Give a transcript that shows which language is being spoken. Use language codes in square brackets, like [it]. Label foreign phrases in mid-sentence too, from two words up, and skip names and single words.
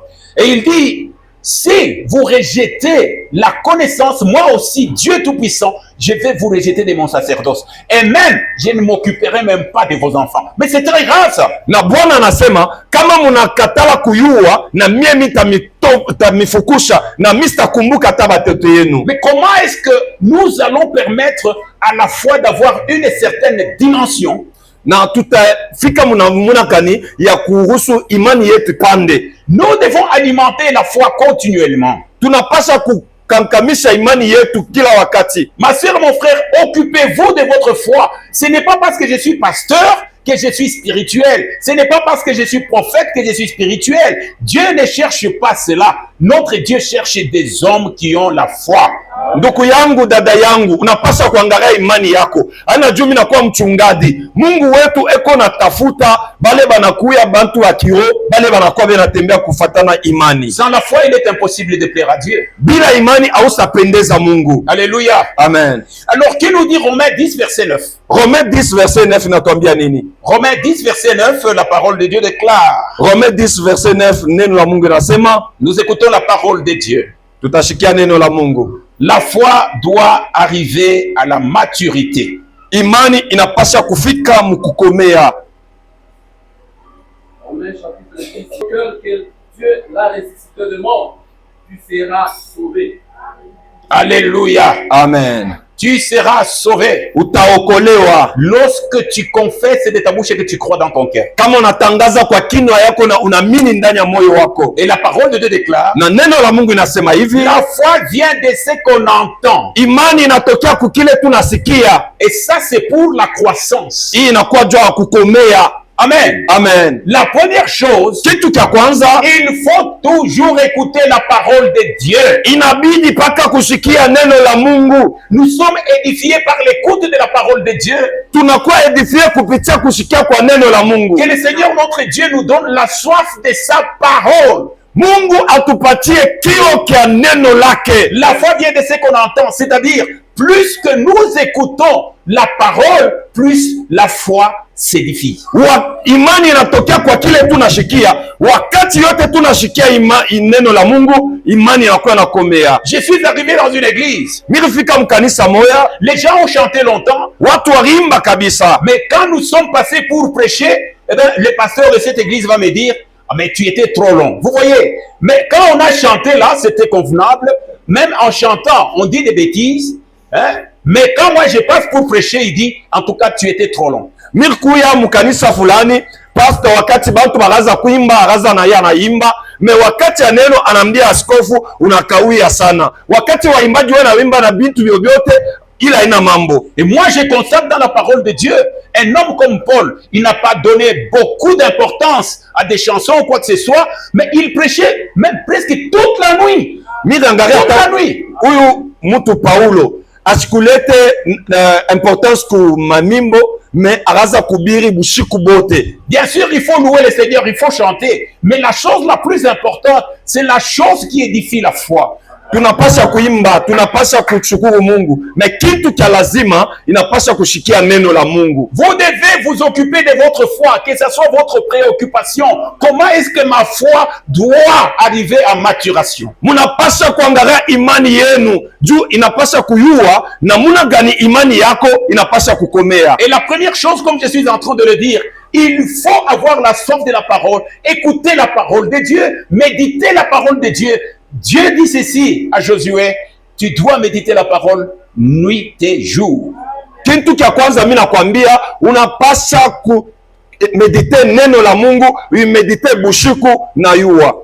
[fr] Et il dit, si vous rejetez la connaissance, moi aussi, Dieu Tout-Puissant, je vais vous rejeter de mon sacerdoce. Et même, je ne m'occuperai même pas de vos enfants. Mais c'est très grave ça. [sw] Na Bwana anasema, kama munakatala kuyua, na mie mitamifukusha, na mitakumbuka hata batoto yenu. [fr] Mais comment est-ce que nous allons permettre à la fois d'avoir une certaine dimension, [sw] na tutafika munakani ya kuhusu imani yetu pande? [fr] Nous devons alimenter la foi continuellement. [sw] Tunapasha kukankamisha imani yetu kila wakati. [fr] Ma sœur, mon frère, occupez-vous de votre foi. Ce n'est pas parce que je suis pasteur que je suis spirituel. Ce n'est pas parce que je suis prophète que je suis spirituel. Dieu ne cherche pas cela. Notre Dieu cherche des hommes qui ont la foi. [sw] Ndugu yangu, dada yangu, unapaswa kuangalia imani yako. Ana juu mimi nakuwa mchungaji. Mungu wetu eko natafuta bale banakuya bantu wa kiroho, bale banakuwa benatembea kufatana imani. [fr] Sans la foi, il est impossible de plaire à Dieu. [sw] Bila imani hausapendeza Mungu. [fr] Alléluia. Amen. Alors, que nous dit Romains 10, verset 9? [sw] Romains 10, verset 9 inatuambia nini? [fr] Romains 10, verset 9, la parole de Dieu déclare. Romains 10, verset 9, [sw] neno la Mungu nasema. [fr] Nous écoutons la parole de Dieu. [sw] Tutashikia neno la Mungu. [fr] La foi doit arriver à la maturité. [sw] Imani inapasha kufika mkukomea. [fr] Romains chapitre 10, que Dieu l'a ressuscité de mort, tu seras sauvé. Alléluia. Amen. Tu seras sauvé. [sw] Utaokolewa [fr] lorsque tu confesses de ta bouche et que tu crois dans ton cœur. [sw] Kama unatangaza kwa kinywa yako na unaamini ndani ya moyo wako. [fr] Et la parole de Dieu déclare, [sw] na neno la Mungu inasema hivi, [fr] la foi vient de ce qu'on entend. [sw] Imani inatokea kukile tunasikia. [fr] Et ça c'est pour la croissance. [sw] Hii inakuwa juu ya kukomea. Amen. Amen. [fr] La première chose, [sw] kitu cha kwanza, [fr] il faut toujours écouter la parole de Dieu. [sw] Inabidi paka kusikia neno la Mungu. [fr] Nous sommes édifiés par l'écoute de la parole de Dieu. [sw] Tunakuwa edifié kupitia kusikia kwa neno la Mungu. [fr] Que le Seigneur notre Dieu nous donne la soif de sa parole. [sw] Mungu atupatie kiu kia neno lake. [fr] La foi vient de ce qu'on entend, c'est-à-dire plus que nous écoutons la parole, plus la foi s'édifie. [sw] Imani inatokea kwa kile tunashikia. Wakati yote tunashikia neno la Mungu, imani inakuwa inakomea. [fr] Je suis arrivé dans une église. [sw] Nilifika mkanisa moya. [fr] Les gens ont chanté longtemps. [sw] Watu walimba kabisa. [fr] Mais quand nous sommes passés pour prêcher, eh bien, le pasteur de cette église va me dire, ah, mais tu étais trop long. Vous voyez? Mais quand on a chanté là, c'était convenable. Même en chantant, on dit des bêtises. Hein? Mais quand moi je passe pour prêcher, il dit, en tout cas, tu étais trop long. [sw] Milikuya mkanisa fulani, pastor wakati bantu baraza kuimba, araza na yeye anaimba, me wakati ya neno anamdia askofu unakawia sana. Wakati waimbaji wanaimba na bintu vyovyote ila ina mambo. [fr] Et moi je constate dans la parole de Dieu, un homme comme Paul, il n'a pas donné beaucoup d'importance à des chansons ou quoi que ce soit, mais il prêchait même presque toute la nuit. Toute la nuit. [sw] Huyu mtu Paulo asikulete importance ku mamimbo, mais araza kubiri bushiku bote. [fr] Bien sûr, il faut louer le Seigneur, il faut chanter, mais la chose la plus importante, c'est la chose qui édifie la foi. [sw] Tunapasha kuimba, tunapasha kushukuru Mungu, na kitu cha lazima inapasha kushikia neno la Mungu. [fr] Vous devez vous occuper de votre foi, que ce soit votre préoccupation. Comment est-ce que ma foi doit arriver à maturation? [sw] Munapasha kuangalia imani yenu, juu inapasha kuyua na muna gani imani yako inapasha kukomea. [fr] Et la première chose, comme je suis en train de le dire, il faut avoir la soif de la parole, écouter la parole de Dieu, méditer la parole de Dieu. Dieu dit ceci à Josué, tu dois méditer la parole nuit et jour. [sw] Kitu kia kwanza mimi nakwambia, unapasha ku méditer neno la Mungu, méditer bushiku na yua.